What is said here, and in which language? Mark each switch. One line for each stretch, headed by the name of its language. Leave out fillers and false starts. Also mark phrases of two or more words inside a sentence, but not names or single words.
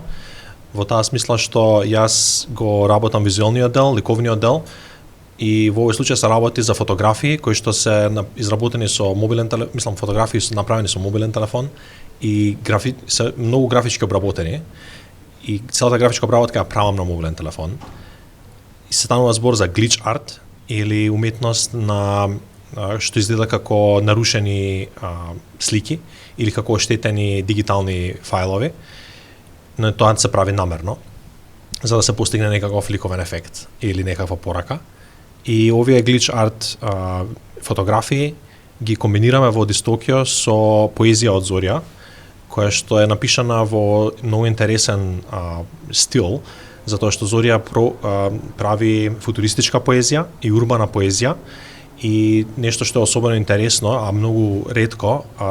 Macedonian: Во таа смисла што јас го работам визуелниот дел, ликовниот дел, и во овој случај се работи за фотографии кои што се изработени со мобилен телефон, мислам фотографии се направени со мобилен телефон и се многу графички обработени. И целата графичка обработка ја правам на мобилен телефон. И се станува збор за
English: glitch art
Macedonian: или уметност на што изгледа како нарушени слики или како оштетени дигитални фајлови. Но тоа се прави намерно за да се постигне некаков ликовен ефект или некаква порака. И овие
English: glitch art
Macedonian: фотографии ги комбинираме во Дистокио со поезија од Зорија, која што е напишана во многу интересен стил, затоа што Зорија прави футуристичка поезија и урбана поезија, и нешто што е особено интересно, а многу ретко